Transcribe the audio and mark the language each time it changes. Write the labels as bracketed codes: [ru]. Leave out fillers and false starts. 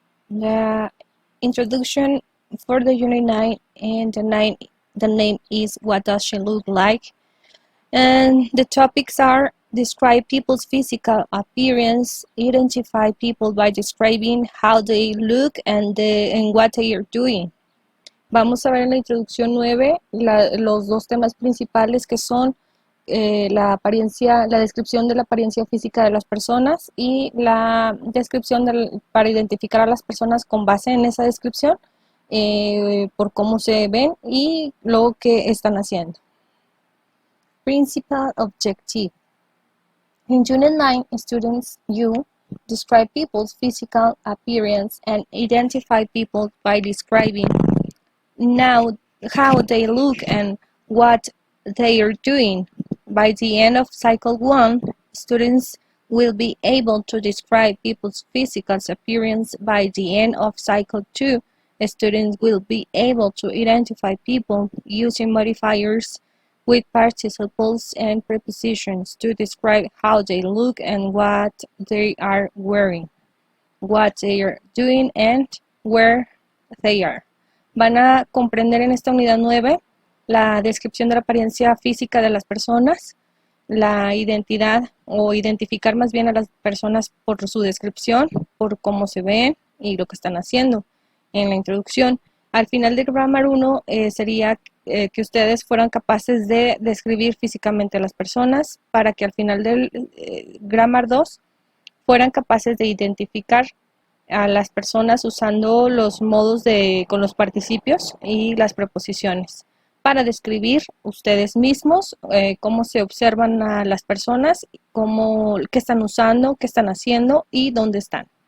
[en] The introduction for the Unit 9, and the name is What Does She Look Like? And the topics are: describe people's physical appearance, identify people by describing how they look and what they are doing. [es] Vamos a ver en la introducción 9 los dos temas principales, que son la descripción de la apariencia física de las personas y la descripción para identificar a las personas con base en esa descripción, por cómo se ven y lo que están haciendo. [en] Principal objective. In Unit 9, students, you describe people's physical appearance and identify people by describing now how they look and what they are doing. By the end of Cycle 1, students will be able to describe people's physical appearance. By the end of Cycle 2, students will be able to identify people using modifiers with participles and prepositions to describe how they look and what they are wearing, what they are doing, and where they are. [es] Van a comprender en esta unidad 9 la descripción de la apariencia física de las personas, la identidad o identificar más bien a las personas por su descripción, por cómo se ven y lo que están haciendo. En la introducción, al final de Grammar 1 sería que ustedes fueran capaces de describir físicamente a las personas, para que al final del Grammar 2 fueran capaces de identificar a las personas usando los modos con los participios y las preposiciones, para describir ustedes mismos cómo se observan a las personas, qué están usando, qué están haciendo y dónde están.